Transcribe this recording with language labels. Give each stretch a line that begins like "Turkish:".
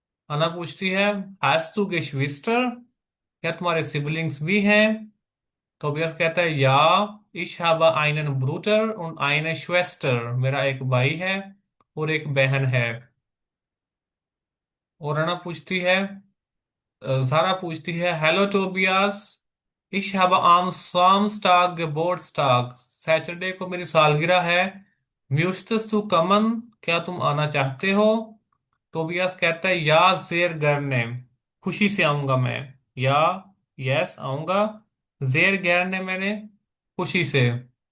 Hindi: अना पूछती है
German: Hast du Geschwister,
Hindi: क्या तुम्हारे सिबलिंग्स भी हैं। टोबियास कहता है या,
German: ich habe einen Bruder und eine Schwester,
Hindi: मेरा एक भाई है और एक बहन है। और अना पूछती है, सारा पूछती है hello Tobias,
German: Ich habe am Samstag Geburtstag।
Hindi: Saturday को मेरी सालगिरह है।
German: Möchtest du kommen?
Hindi: क्या तुम आना चाहते हो? टोबियास कहता है या जेर गरने, खुशी से आऊंगा मैं। या यस आऊंगा। जेर गरने मैंने खुशी से।